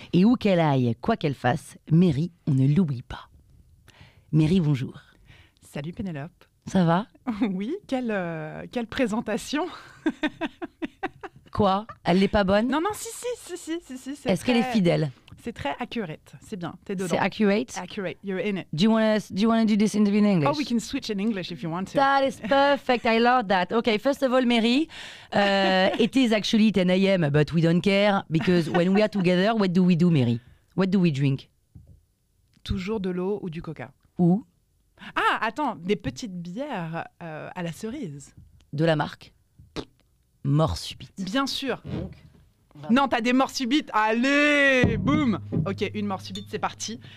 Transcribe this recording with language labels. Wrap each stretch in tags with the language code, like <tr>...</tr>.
<fr>Et où qu'elle aille, quoi qu'elle fasse, Mary, on ne l'oublie pas. Mary, bonjour. Salut Pénélope. Ça va? Oui, quelle présentation. Quoi? Elle n'est pas bonne? Non, si. Est-ce qu'elle est fidèle? C'est très accurate. C'est bien, t'es dedans. C'est accurate?</fr> <en>Accurate, you're in it. Do you want to do this interview in English? Oh, we can switch in English if you want to. That is perfect. I love that. Okay, first of all, Mary, it is actually 10 a.m., but we don't care because when we are together, what do we do, Mary? What do we drink?</en> <fr>Toujours de l'eau ou du coca. Ou Ah, attends, des petites bières à la cerise. de la marque Mort Subite. Bien sûr. Non, t'as des morts subites. Allez, boum. Ok, une mort subite, c'est parti.</fr>